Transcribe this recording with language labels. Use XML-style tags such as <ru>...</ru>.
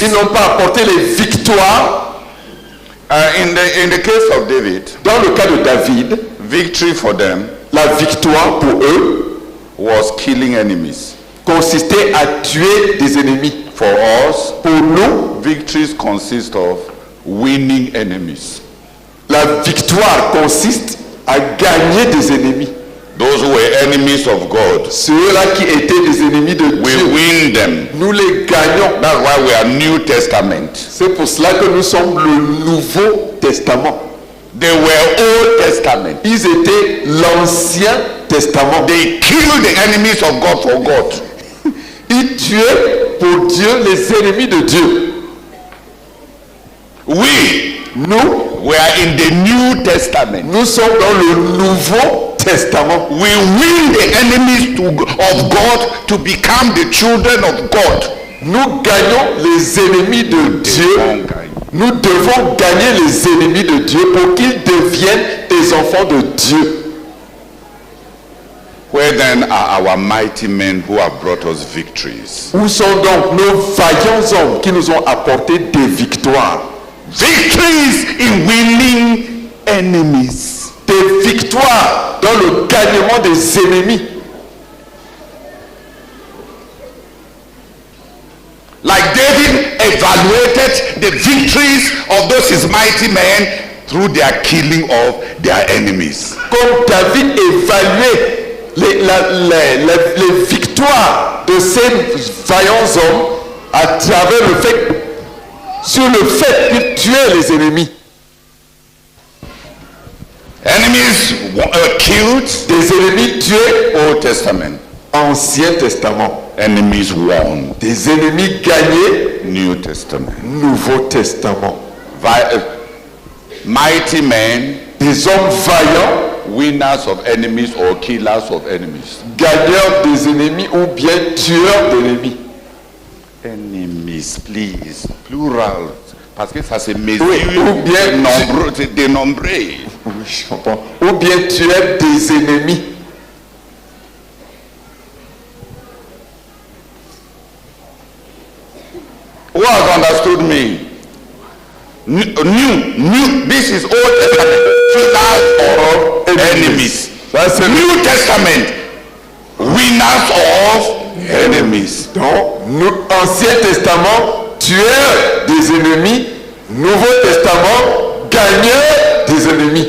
<fr>Ils n'ont pas apporté les victoires.</fr> <en>In the case of David,</en> <fr>Dans le cas de David,</fr> <en>victory for them</en> <fr>la victoire pour eux</fr> <en>was killing enemies.</en> <fr>consistait à tuer des ennemis.</fr> <en>For us,</en> <fr>Pour nous,</fr> <en>victories consist of winning enemies.</en> <fr>la victoire consiste à gagner des ennemis.</fr> <en>Those who were enemies of God,</en> <fr>Ceux-là qui étaient des ennemis de</fr> <en>we</en> <fr>Dieu,</fr> <en>win them.</en> <fr>nous les gagnons.</fr> <en>That's why we are New Testament.</en> <fr>C'est pour cela que nous sommes le Nouveau Testament.</fr> <en>They were Old Testament.</en> <fr>Ils étaient l'Ancien Testament.</fr> <en>They killed the enemies of God for God.</en> <fr>Ils tuaient pour Dieu les ennemis de Dieu. Nous</fr> <en>were in the New Testament.</en> <fr>sommes dans le Nouveau Testament.</fr> <en>We win the enemies of God to become the children of God.</en> <fr>Nous gagnons les ennemis de Dieu. Nous devons gagner les ennemis de Dieu pour qu'ils deviennent des enfants de Dieu.</fr> <en>Where then are our mighty men who have brought us victories?</en> <fr>Où sont donc nos vaillants hommes qui nous ont apporté des victoires?</fr> <en>Victories in winning enemies.</en> <fr>Des victoires dans le gagnement des ennemis.</fr> <en>Like David evaluated the victories of those his mighty men through their killing of their enemies.</en> <fr>Comme David évaluait les victoires de ces vaillants hommes à travers sur le fait qu'ils tuaient les ennemis.</fr> <en>Enemies killed,</en> <fr>Des ennemis tués,</fr> <en>Old Testament.</en> <fr>Ancien Testament.</fr> <en>Enemies won,</en> <fr>Des ennemis gagnés,</fr> <en>New Testament.</en> <fr>Nouveau Testament.</fr> <en>Mighty men,</en> <fr>Des hommes vaillants,</fr> <en>winners of enemies or killers of enemies.</en> <fr>gagneurs des ennemis ou bien tueurs d'ennemis.</fr> <en>Enemies, please, plural.</en> <fr>Parce que ça se mesure Oui, ou bien nombreux, c'est dénombré. Oui, je comprends. Ou bien tueurs des ennemis.</fr> <en>Who has understood me? New, this is Old Testament, killers of enemies.</en> <fr>Ça, c'est</fr> <en>New Testament, winners of enemies.</en> <fr>Donc, Ancien Testament, tueurs des ennemis. Nouveau Testament, gagneurs des ennemis.</fr>